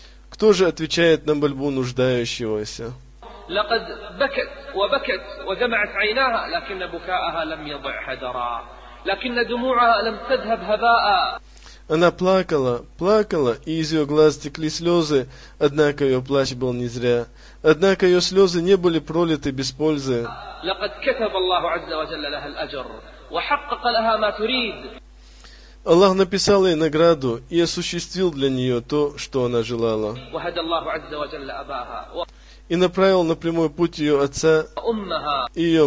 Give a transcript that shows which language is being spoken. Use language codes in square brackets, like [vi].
[ru] Кто же отвечает на мольбу нуждающегося? [ar] لقد بكت وبكت ودمعت عيناها لكن بكاءها لم يضع هدرا لكن دموعها لم تذهب هباء. [ru] Она плакала, плакала, и из ее глаз текли слезы, однако ее плач был не зря, однако ее слезы не были пролиты без пользы. [ar] لقد كتب الله عز وجل لها الأجر وحقق لها ما تريد. [ru] Аллах написал ей награду и осуществил для нее то, что она желала. [ar] وهدى الله عز وجل أباها [ru] и направил на прямой путь ее отца и ее